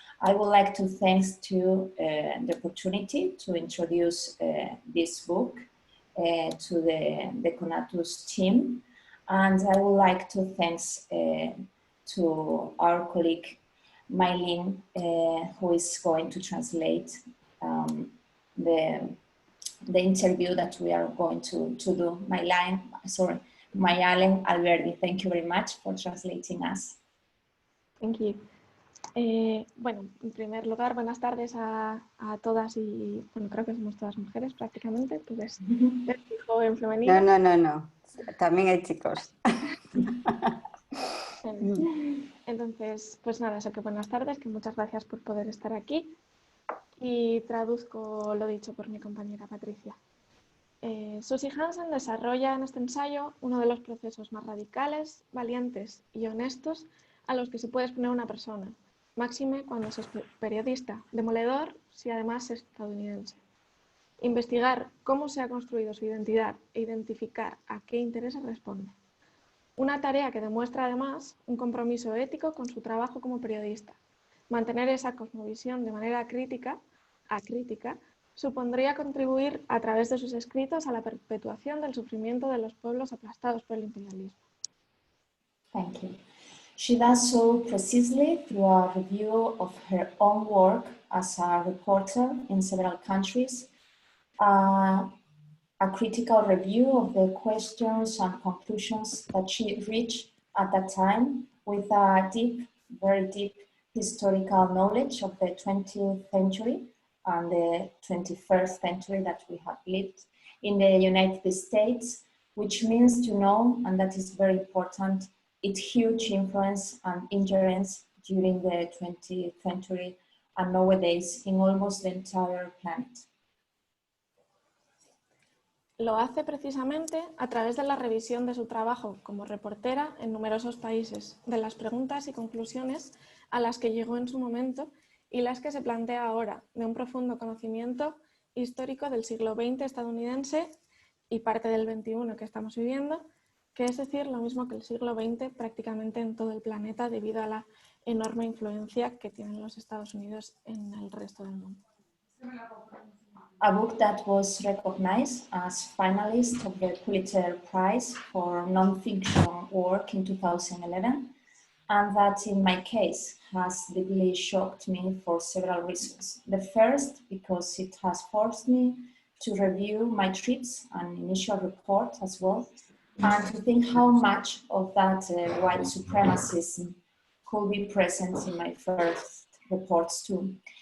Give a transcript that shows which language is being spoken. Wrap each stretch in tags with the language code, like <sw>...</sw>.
<en>I would like to thank to the opportunity to introduce this book to the Conatus team, and I would like to thank to our colleague Mylene, who is going to translate the interview that we are going to do. Mayalen Alberdi, thank you very much for translating us. Thank you.</en> <es>Bueno, en primer lugar, buenas tardes a todas y, bueno, creo que somos todas mujeres prácticamente. ¿Tú ves fijo en femenino? No. También hay chicos. Entonces, pues nada, eso que buenas tardes, que muchas gracias por poder estar aquí. Y traduzco lo dicho por mi compañera Patricia. Suzy Hansen desarrolla en este ensayo uno de los procesos más radicales, valientes y honestos a los que se puede exponer una persona, máxime cuando se es periodista, demoledor si además es estadounidense. Investigar cómo se ha construido su identidad e identificar a qué intereses responde. Una tarea que demuestra además un compromiso ético con su trabajo como periodista. Mantener esa cosmovisión de manera crítica supondría contribuir a través de sus escritos a la perpetuación del sufrimiento de los pueblos aplastados por el imperialismo.</es> <en>Thank you. She does so precisely through a review of her own work as a reporter in several countries, a critical review of the questions and conclusions that she reached at that time with a deep, very deep historical knowledge of the 20th century and the 21st century that we have lived in the United States, which means to know, and that is very important, its huge influence and ingerence during the 20th century and nowadays in almost the entire planet.</en> <es>Lo hace precisamente a través de la revisión de su trabajo como reportera en numerosos países, de las preguntas y conclusiones a las que llegó en su momento y las que se plantea ahora, de un profundo conocimiento histórico del siglo XX estadounidense y parte del XXI que estamos viviendo, que es decir, lo mismo que el siglo XX prácticamente en todo el planeta debido a la enorme influencia que tienen los Estados Unidos en el resto del mundo.</es> <en>A book that was recognized as finalist of the Pulitzer Prize for non-fiction work in 2011, and that in my case has deeply shocked me for several reasons. The first, because it has forced me to review my trips and initial report as well, and to think how much of that white supremacism could be present in my first reports too.</en>